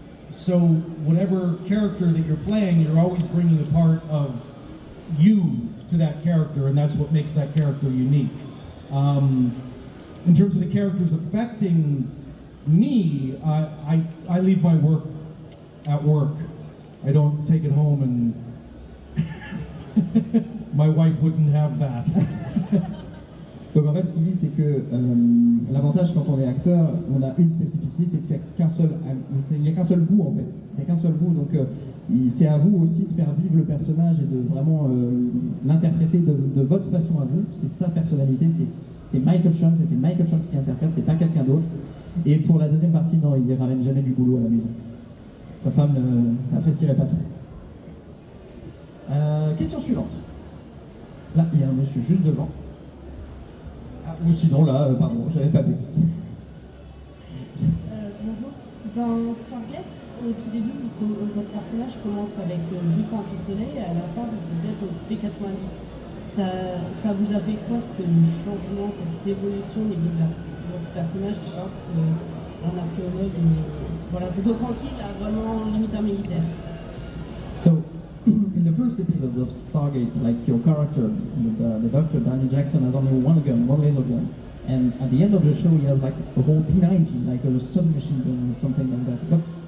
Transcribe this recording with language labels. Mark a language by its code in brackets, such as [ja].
[en] So whatever character that you're playing, you're always bringing a part of you to that character, and that's what makes that character unique. In terms of the characters affecting me, I leave my work at work. I don't take it home, and my wife wouldn't have that. [fr] Donc en fait, ce qu'il dit, c'est que l'avantage quand on est acteur, on a une spécificité, c'est qu'il n'y a qu'un seul vous en fait. Il n'y a qu'un seul vous, donc c'est à vous aussi de faire vivre le personnage et de vraiment l'interpréter de votre façon à vous. C'est sa personnalité, c'est Michael Shanks, et c'est Michael Shanks qui interprète, c'est pas quelqu'un d'autre. Et pour la deuxième partie, non, il ne ramène jamais du boulot à la maison. Sa femme n'apprécierait pas trop. Question suivante. Là, il y a un monsieur juste devant. Ah, ou sinon, là, pardon, j'avais pas vu. Bonjour. Dans Stargate, au tout début, votre personnage commence avec juste un pistolet et à la fin, vous êtes au P90. Ça vous a fait quoi ce changement, cette évolution au niveau de votre personnage qui passe un archéologue, voilà, plutôt tranquille, à vraiment limite un militaire. [en] So, in the first episode of Stargate, like your character, the Dr. Danny Jackson has only one gun, one little gun. And at the end of the show, he has like a whole P90, like a submachine gun or something like that. But